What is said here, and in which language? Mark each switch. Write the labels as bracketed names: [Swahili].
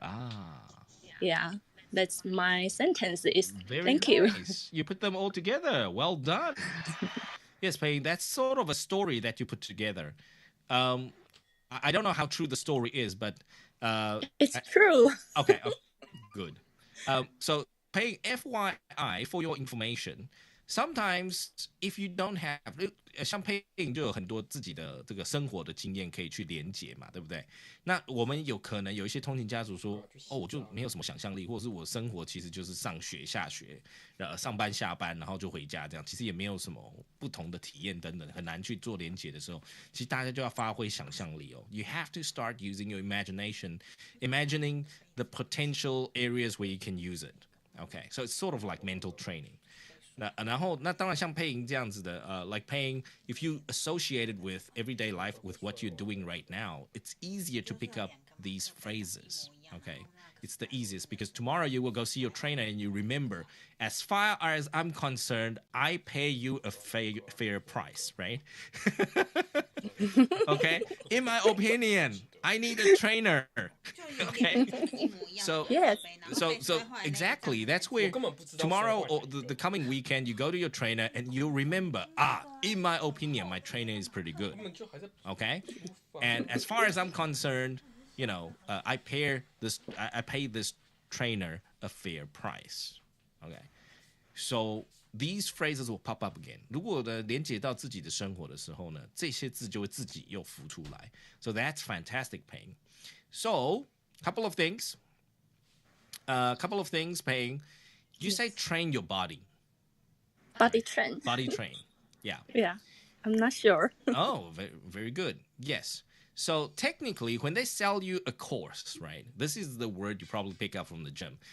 [English] Ah. Yeah, that's my sentences. Very Thank you. nice. You put them all together. Well done. Yes, Pei, that's sort of a story that you put together. I don't know how true the story is, but It's true. okay, good. So, Pei, FYI, for your information, sometimes if you don't have [Chinese] 像配音就有很多自己的这个生活的经验可以去连接嘛，对不对？那我们有可能有一些通勤家族说，我就没有什么想象力，或者是我生活其实就是上学下学，上班下班，然后就回家这样，其实也没有什么不同的体验等等，很难去做连接的时候，其实大家就要发挥想象力哦。 [English] You have to start using your imagination, imagining the potential areas where you can use it. Okay, so it's sort of like mental training. [Chinese] 然后当然像配音这样子的 [English] like paying, if you associate it with everyday life with what you're doing right now, it's easier to pick up these phrases. Okay, it's the easiest because tomorrow you will go see your trainer and you remember, as far as I'm concerned, I pay you a fair price, right? Okay, in my opinion, I need a trainer. Okay, so Yes. so exactly, that's where tomorrow or the coming weekend you go to your trainer and you'll remember, in my opinion, my trainer is pretty good. Okay, and as far as I'm concerned, I pay this trainer a fair price. Okay, so these phrases will pop up again. [Chinese] 如果呢连接到自己的生活的时候呢，这些字就会自己又浮出来。 [English] So that's fantastic, Paying. So couple of things, Paying. You say train your body. Body train. Body train. Yeah. Yeah. I'm not sure. Oh, very, very good. Yes. So technically, when they sell you a course, right? This is the word you probably pick up from the gym.